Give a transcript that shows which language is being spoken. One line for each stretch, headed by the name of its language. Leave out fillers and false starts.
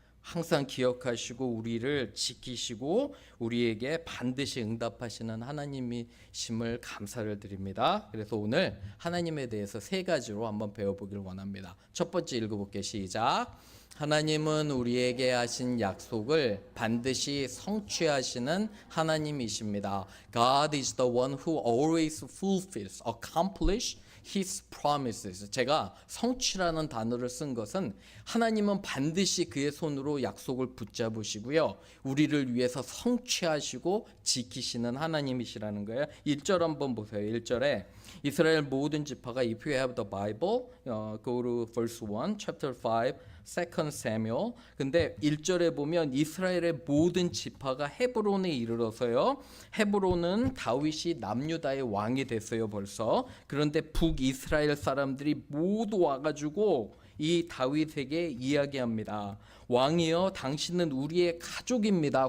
Korean: 항상 기억하시고 우리를 지키시고 우리에게 반드시 응답하시는 하나님이심을 감사를 드립니다. 그래서 오늘 하나님에 대해서 세 가지로 한번 배워보길 원합니다. 첫 번째 읽어볼게요. 시작. 하나님은 우리에게 하신 약속을 반드시 성취하시는 하나님이십니다.
English: God is the one who always fulfills, accomplish His promises.
Korean: 제가 성취라는 단어를 쓴 것은 하나님은 반드시 그의 손으로 약속을 붙잡으시고요. 우리를 위해서 성취하시고 지키시는 하나님이시라는 거예요. 1절 한번 보세요. 1절에 이스라엘 모든 지파가
English: If you have the Bible, go to verse 1, chapter 5, 2 Samuel.
Korean: 근데 1절에 보면 이스라엘의 모든 지파가 헤브론에 이르러서요. 헤브론은 다윗이 남유다의 왕이 됐어요 벌써. 그런데 북이스라엘 사람들이 모두 와가지고 이 다윗에게 이야기합니다. 왕이여 당신은 우리의 가족입니다.